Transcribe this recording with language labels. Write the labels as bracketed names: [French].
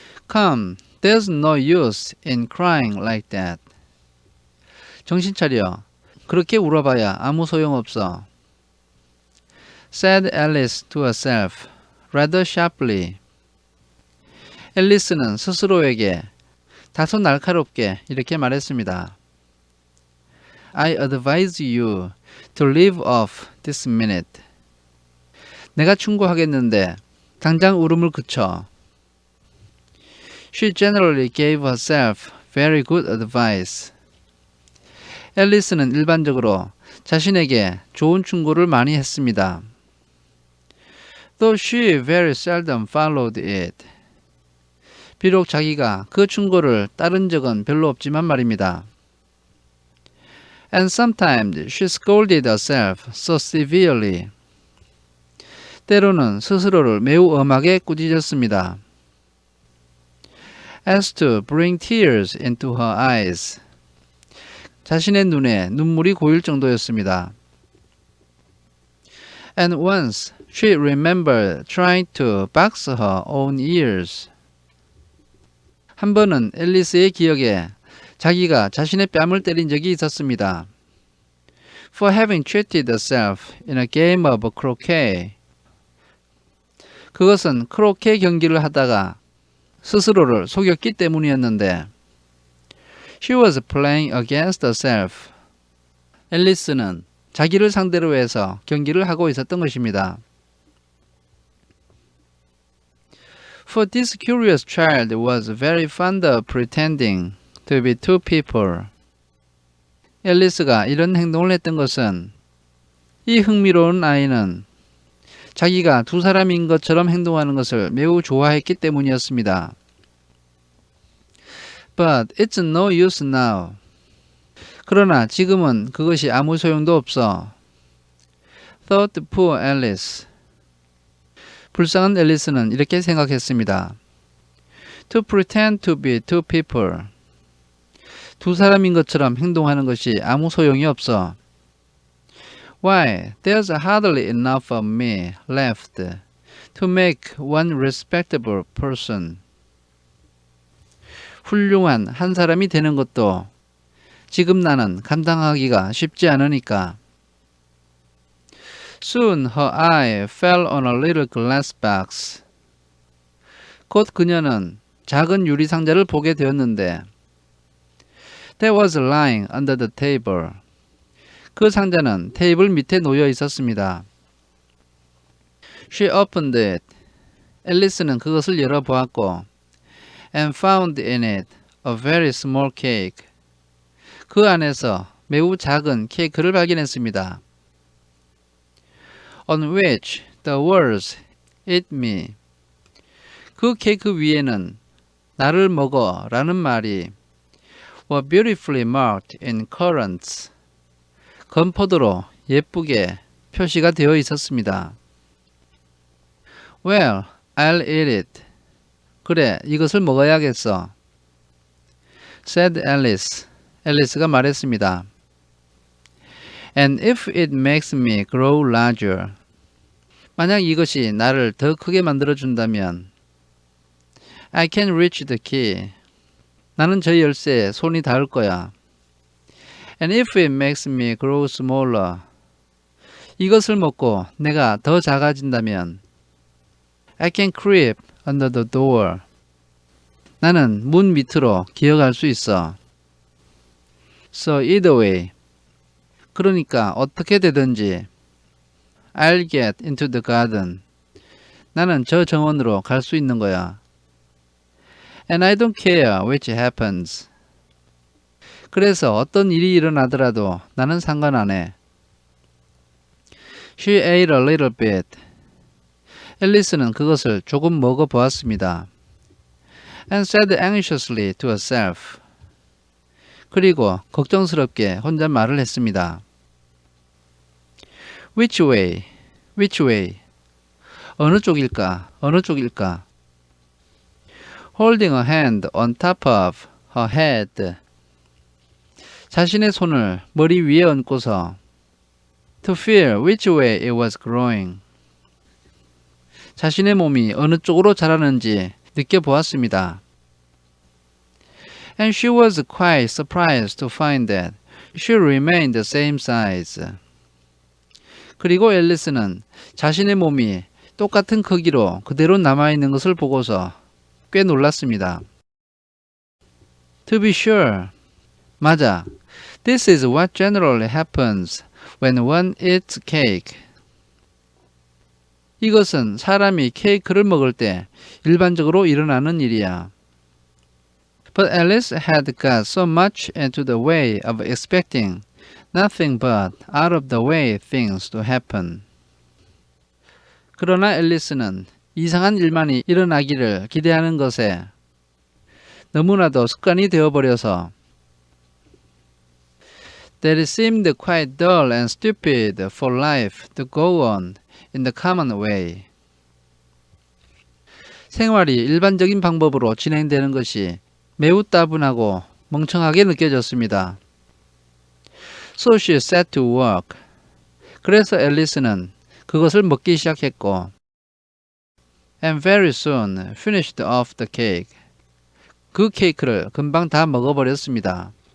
[English] Come, there's no use in crying like that. [Korean] 정신 차려. 그렇게 울어봐야 아무 소용없어. [English] Said Alice to herself, rather sharply. [Korean] 앨리스는 스스로에게 다소 날카롭게 이렇게 말했습니다. [English] I advise you to leave off this minute. [Korean] 내가 충고하겠는데 당장 울음을 그쳐. [English] She generally gave herself very good advice. [Korean] 앨리스는 일반적으로 자신에게 좋은 충고를 많이 했습니다. [English] Though she very seldom followed it. [Korean] 비록 자기가 그 충고를 따른 적은 별로 없지만 말입니다. [English] And sometimes she scolded herself so severely. [Korean] 때로는 스스로를 매우 엄하게 꾸짖었습니다. [English] as to bring tears into her eyes. [Korean] 자신의 눈에 눈물이 고일 정도였습니다. [English] And once she remembered trying to box her own ears. [Korean] 한 번은 앨리스의 기억에 자기가 자신의 뺨을 때린 적이 있었습니다. [English] For having cheated herself in a game of croquet. [Korean] 그것은 크로케 경기를 하다가 스스로를 속였기 때문이었는데 [English] She was playing against herself. [Korean] 앨리스는 자기를 상대로 해서 경기를 하고 있었던 것입니다. [English] For this curious child was very fond of pretending to be two people. [Korean] 앨리스가 이런 행동을 했던 것은 이 흥미로운 아이는 자기가 두 사람인 것처럼 행동하는 것을 매우 좋아했기 때문이었습니다. [English] But it's no use now. [Korean] 그러나 지금은 그것이 아무 소용도 없어. [English] Thought poor Alice. [Korean] 불쌍한 앨리스는 이렇게 생각했습니다. [English] To pretend to be two people. [Korean] 두 사람인 것처럼 행동하는 것이 아무 소용이 없어. [English] Why, there's hardly enough of me left to make one respectable person. [Korean] 훌륭한 한 사람이 되는 것도 지금 나는 감당하기가 쉽지 않으니까. [English] Soon her eye fell on a little glass box. [Korean] 곧 그녀는 작은 유리 상자를 보게 되었는데 [English] That was lying under the table. [Korean] 그 상자는 테이블 밑에 놓여 있었습니다. [English] She opened it. [Korean] 앨리스는 그것을 열어보았고 [English] and found in it a very small cake. [Korean] 그 안에서 매우 작은 케이크를 발견했습니다. [English] On which the words eat me. [Korean] 그 케이크 위에는 나를 먹어 라는 말이 [English] were beautifully marked in currants. [Korean] 건포도로 예쁘게 표시가 되어 있었습니다. [English] Well, I'll eat it. [Korean] 그래, 이것을 먹어야겠어. [English] said Alice. [Korean] 앨리스가 말했습니다. [English] And if it makes me grow larger. [Korean] 만약 이것이 나를 더 크게 만들어준다면 [English] I can reach the key. [Korean] 나는 저 열쇠에 손이 닿을 거야. [English] And if it makes me grow smaller. [Korean] 이것을 먹고 내가 더 작아진다면 [English] I can creep under the door. [Korean] 나는 문 밑으로 기어갈 수 있어. [English] So either way. [Korean] 그러니까 어떻게 되든지 [English] I'll get into the garden. [Korean] 나는 저 정원으로 갈 수 있는 거야. [English] And I don't care which happens. [Korean] 그래서 어떤 일이 일어나더라도 나는 상관 안 해. [English] She ate a little bit. [Korean] 앨리스는 그것을 조금 먹어보았습니다. [English] And said anxiously to herself. [Korean] 그리고 걱정스럽게 혼자 말을 했습니다. [English] Which way? Which way? [Korean] 어느 쪽일까? 어느 쪽일까? [English] Holding her hand on top of her head. [Korean] 자신의 손을 머리 위에 얹고서 [English] To feel which way it was growing. [Korean] 자신의 몸이 어느 쪽으로 자라는지 느껴보았습니다. [English] And she was quite surprised to find that she remained the same size. [Korean] 그리고 앨리스는 자신의 몸이 똑같은 크기로 그대로 남아있는 것을 보고서 꽤 놀랐습니다. [English] To be sure. [Korean] 맞아. [English] This is what generally happens when one eats cake. [Korean] 이것은 사람이 케이크를 먹을 때 일반적으로 일어나는 일이야. [English] But Alice had got so much into the way of expecting nothing but out of the way things to happen. [Korean] 그러나 앨리스는 이상한 일만이 일어나기를 기대하는 것에 너무나도 습관이 되어버려서 [English] that it seemed quite dull and stupid for life to go on in the common way. [Korean] 생활이 일반적인 방법으로 진행되는 것이 매우 따분하고 멍청하게 느껴졌습니다. [English] So she set to work. [Korean] 그래서 앨리스는 그것을 먹기 시작했고 [English] and very soon finished off the cake. [Korean] 그 케이크를 금방 다 먹어버렸습니다.